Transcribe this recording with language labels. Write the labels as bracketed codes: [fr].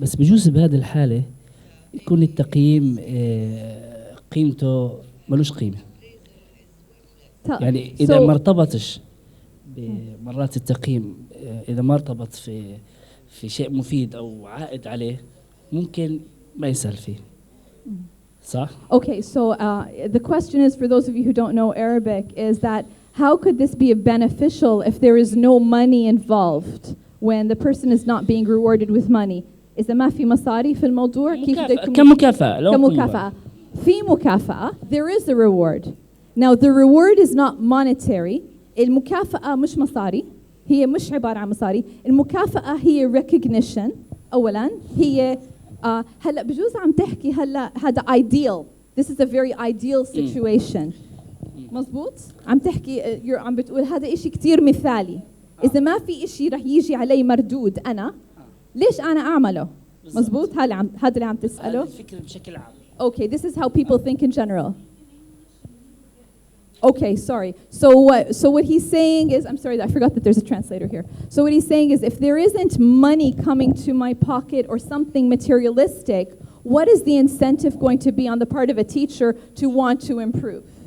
[ar] بس بجوز بهذه الحالة يكون التقييم قيمته ملوش قيمة. يعني إذا ما ارتبطش بمرات التقييم إذا ما ارتبط في شيء مفيد أو عائد عليه ممكن ما يسهل فيه. صح؟ [en] Okay, so the question is, for those of you who don't know Arabic, is that how could this be beneficial if there is no money involved when the person is not being rewarded with money? [ar] إذا ما في مصاري في الموضوع كيف كمكافأة. كمكافأة. في مكافأة. [en] There is a reward. Now the reward is not monetary. [ar] المكافأة مش مصاري. هي مش عبارة عن مصاري. المكافأة هي recognition. أولاً هي هلا بجوز عم تحكي هلا هذا ideal. [en] This is a very ideal situation. [ar] مزبوط؟ عم تحكي عم بتقول هذا إشي كتير مثالي. إذا ما في إشي رح يجي علي مردود أنا ليش أنا أعمله؟ مزبوط؟ هذا اللي عم تسأله. الفكرة بشكل عام. [en] Okay, this is how people think in general. Okay, sorry. So what he's saying is, I'm sorry, I forgot that there's a translator here. So what he's saying is, if there isn't money coming to my pocket or something materialistic, what is the incentive going to be on the part of a teacher to want to improve?